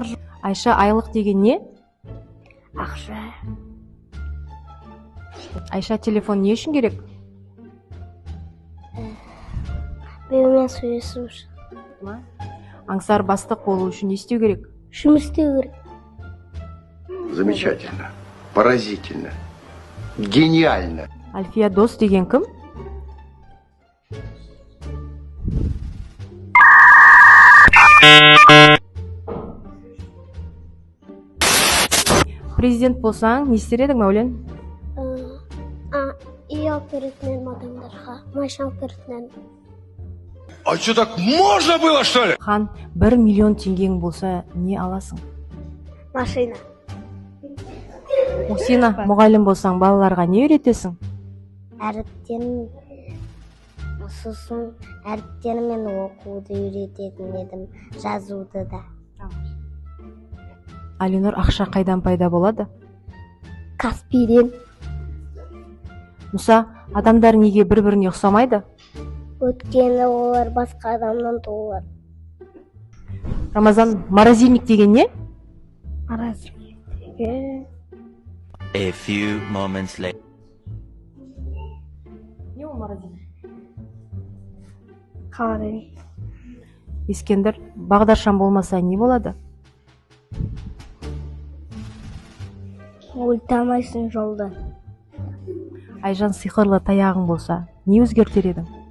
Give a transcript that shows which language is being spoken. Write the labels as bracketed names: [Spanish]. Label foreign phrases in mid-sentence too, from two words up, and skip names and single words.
[Kazakh] Айша, айлық деген не? Ақша. Айша, телефон не үшін керек? Біреумен сөйлесу үшін. Аңсар бастық болу үшін не істеу керек? Жұмыс істеу керек. [Russian] Замечательно, поразительно, гениально. [Kazakh] Альфия, дос деген кім? Президент болсаң, не істер едің, Мәулен? Үй алып беретін адамдарға, машина алып беретін. [Russian] А что, так можно было, что ли? [Kazakh] Хан, 1 миллион теңгең болса, не аласың? Машина. Мусина, мұғалім болсаң, балаларға не үйретесің? Әріптерін, сосын әріптермен оқуды үйрететін едім, жазуды да. Алинұр, ақша қайдан пайда болады? Каспийден. Мұса, адамдар неге бір-біріне ұқсамайды? Өткені олар басқа адамнан туылар. Рамазан, морозильник деген не? Морозильник. [English] A few moments later. [Kazakh] Не ол морозильник? Қалай? Ескендір, бағдаршам болмаса не болады? Өлтамайсың жолда. Айжан, сиқырлы таяғың болса, не өзгертер едің?